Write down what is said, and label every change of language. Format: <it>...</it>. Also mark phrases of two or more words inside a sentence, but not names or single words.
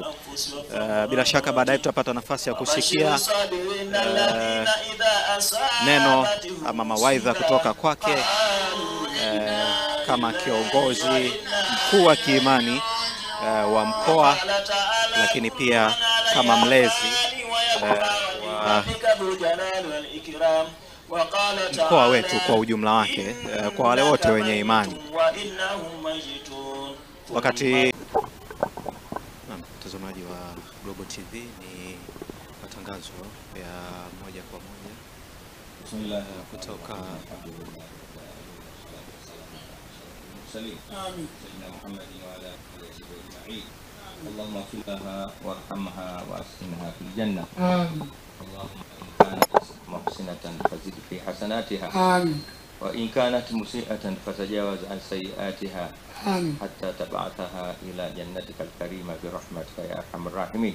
<sw>Bila shaka baadaye tutapata nafasi ya kusikia neno ama mawaidha kutoka kwake kama kiongozi mkuu wa kiimani wa mkoa, lakini pia kama mlezi wa mkoa wetu kwa ujumla wake, kwa wale wote wenye imani. Wakati mtazamaji wa Global TV, ni matangazo ya moja kwa moja kutoka</sw> <ar>اللهم اغفر لها وارحمها واسكنها في الجنة. اللهم إن كانت محسنة فزد في حسناتها، وإن كانت مسيئة فتجاوز عن سيئاتها حتى تبعثها إلى جنتك الكريمة برحمتك يا أرحم الراحمين.</ar>